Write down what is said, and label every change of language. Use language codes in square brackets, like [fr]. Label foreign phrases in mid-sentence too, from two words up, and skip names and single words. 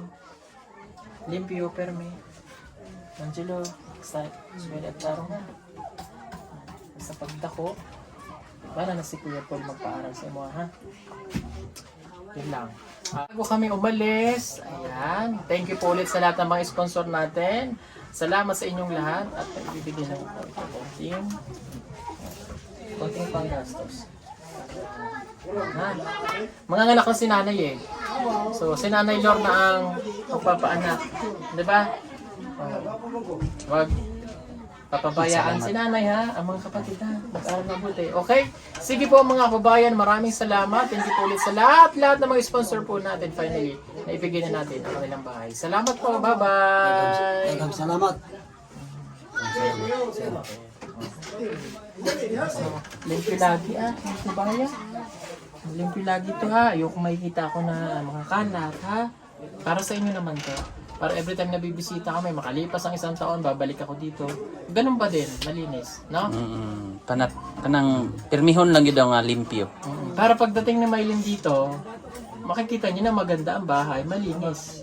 [ceb] Limpyo, perme. Angelo, sa suwede at tarong na. Sa pagdako, para na si Kuya Paul magpaaral sa imo, ha? [tl] Yun lang. Bago kami umalis, ayan, [en] thank you [tl] po ulit sa lahat ng mga sponsor natin. Salamat sa inyong lahat at nagbibigay ng konting panggastos. Ha? Mga anak ko si nanay eh. So, si nanay Lorna ang magpapaanak. Diba? Wag papabayaan si nanay ha, ang mga kapatid ha, mag-aral mabuti. Okay? Sige po mga kabayan, maraming salamat. [en] Thank you [tl] po ulit sa lahat ng mga sponsor po natin finally na ibigay na natin ang kanilang bahay. Salamat po, [en] bye-bye! [ceb] Daghang salamat. Limpyo lagi kabayan. Limpyo lagi to ha. [tl] Ayoko makikita ako na mga kalat ha. Para sa inyo naman to. Para [en] every time [tl] na bibisita kami, makalipas ang isang taon, babalik ako dito. Ganun ba din? Malinis, no? [ceb] Kanang permihon lang yun nga limpyo. [tl] Para pagdating ni Mylene dito, makikita niyo na maganda ang bahay, malinis.